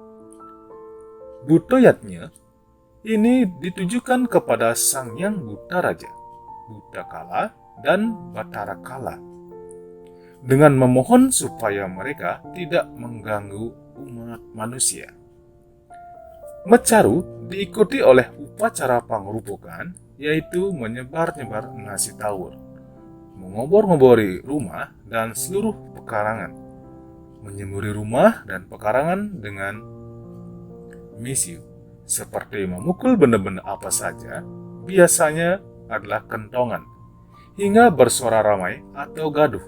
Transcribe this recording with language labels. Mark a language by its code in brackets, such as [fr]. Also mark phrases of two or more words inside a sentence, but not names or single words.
[id] Budayatnya ini ditujukan kepada Sang Hyang Buddha Raja, Buddhakala, dan Batara Kala, dengan memohon supaya mereka tidak mengganggu umat manusia. Mecaru diikuti oleh upacara pengerupukan, yaitu menyebar-nyebar nasi taur, mengobor-ngobori rumah dan seluruh pekarangan, menyemburi rumah dan pekarangan dengan misiu, seperti memukul benda-benda apa saja, biasanya adalah kentongan, hingga bersuara ramai atau gaduh.